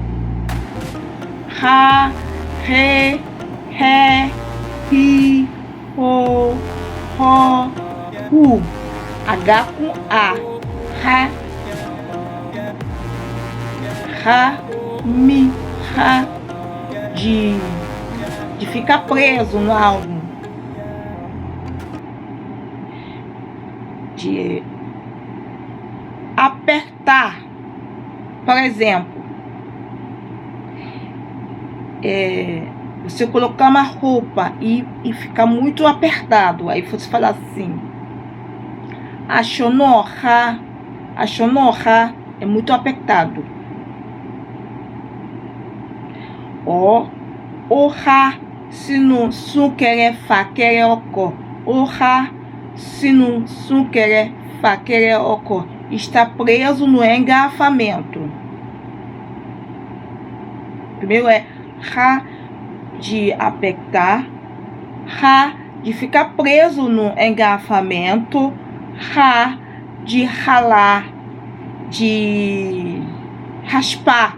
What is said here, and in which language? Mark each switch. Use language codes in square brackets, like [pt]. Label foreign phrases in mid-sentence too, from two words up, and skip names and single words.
[pt] Ha, he, he, hi, ho, ho, hu. H com A. Ha. Ha, mi, ha. De ficar preso no álbum. De apertar. Por exemplo, você colocar uma roupa e ficar muito apertado. Aí você fala assim: achonorra. Achonorra é muito apertado. Oha, sinu, sukere, fakere, oko. Oha, sinu, sukere, fakere, oko. Está preso no engarrafamento. Primeiro é ha, de apertar. Ha, de ficar preso no engarrafamento. Ha, de ralar, de raspar.